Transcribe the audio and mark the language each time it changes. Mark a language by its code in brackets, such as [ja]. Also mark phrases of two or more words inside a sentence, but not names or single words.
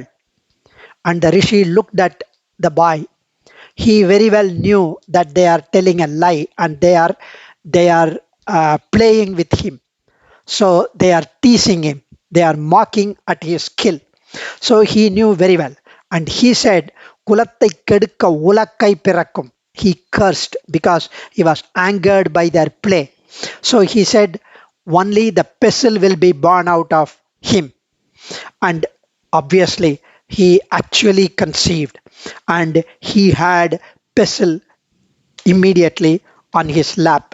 [en] And the Rishi looked at the boy. He very well knew that they are telling a lie and they are playing with him. So they are teasing him. They are mocking at his skill. So he knew very well. And he said, [ta] "குலத்தை கெடுக்க உலக்கை பிறக்கும்." [en] He cursed because he was angered by their play. So he said, only the pestle will be born out of him. And obviously, he actually conceived and he had pestle immediately on his lap.